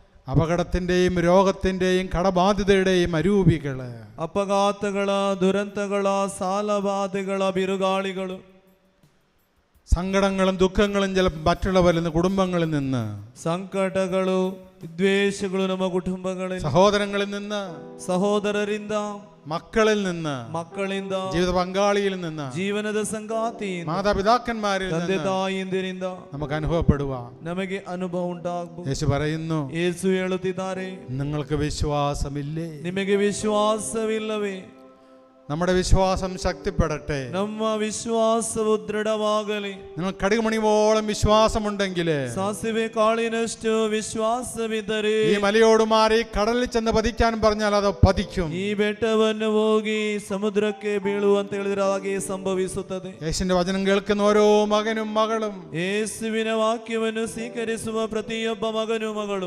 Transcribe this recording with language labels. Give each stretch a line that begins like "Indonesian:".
Malayalam: അപകടത്തിൻ്റെയും രോഗത്തിൻ്റെയും കടബാധിതയുടെയും അരൂപികള്,
Kannada: ಅಪಘಾತಗಳ, ದುರಂತಗಳ, ಸಾಲಬಾಧೆಗಳ ಬಿರುಗಾಳಿಗಳು,
Malayalam: സങ്കടങ്ങളും ദുഃഖങ്ങളും ചില മറ്റുള്ളവരിൽ നിന്ന്, കുടുംബങ്ങളിൽ നിന്ന്,
Kannada: ಸಂಕಟಗಳು, ವಿದ್ವೇಷಗಳು ನಮ್ಮ ಕುಟುಂಬಗಳಲ್ಲಿ,
Malayalam: സഹോദരങ്ങളിൽ നിന്ന്,
Kannada: ಸಹೋದರರಿಂದ,
Malayalam: മക്കളിൽ നിന്ന്,
Kannada: ಮಕ್ಕಳಿಂದ,
Malayalam: ജീവിത പങ്കാളിയിൽ നിന്ന്,
Kannada: ಜೀವನದ ಸಂಗಾತಿ,
Malayalam: മാതാപിതാക്കന്മാരിൽ
Kannada: ತಂದೆ
Malayalam: നിന്ന്
Kannada: ತಾಯಿಯಂದಿರಿಂದ
Malayalam: നമുക്ക് അനുഭവപ്പെടുവാൻ
Kannada: ನಮಗೆ ಅನುಭವ ಉಂಟಾಗಬಹುದು.
Malayalam: യേശു പറയുന്നു,
Kannada: ಯೇಸು ಹೇಳುತ್ತಿದ್ದಾರೆ,
Malayalam: നിങ്ങൾക്ക് വിശ്വാസമില്ലേ?
Kannada: ನಿಮಗೆ ವಿಶ್ವಾಸವಿಲ್ಲವೇ?
Malayalam: നമ്മുടെ വിശ്വാസം ശക്തിപ്പെടട്ടെ.
Kannada: ನಮ್ಮ ವಿಶ್ವಾಸವು ದೃಢವಾಗಲಿ.
Malayalam: നിങ്ങൾ കടുകുമണിയോളം വിശ്വാസമുണ്ടെങ്കിൽ,
Kannada: ಸಾಸಿವೆ ಕಾಳಿನಷ್ಟು ವಿಶ್ವಾಸವಿದ್ದರೆ,
Malayalam: ഈ മലയോട് മാറി കടലിൽ ചെന്ന് പതിക്കാൻ പറഞ്ഞാൽ അത് പതിക്കും.
Kannada: ಈ ಬೆಟ್ಟವನ್ನು ಹೋಗಿ ಸಮುದ್ರಕ್ಕೆ ಬೀಳು ಅಂತ ಹೇಳಿದ್ರೆ ಹಾಗೆ ಸಂಭವಿಸುತ್ತದೆ.
Malayalam: യേശുവിന്റെ വചനം കേൾക്കുന്ന ഓരോ മകനും മകളും
Kannada: ಯೇಸುವಿನ ವಾಕ್ಯವನ್ನು ಸ್ವೀಕರಿಸುವ ಪ್ರತಿಯೊಬ್ಬ ಮಗನು ಮಗಳು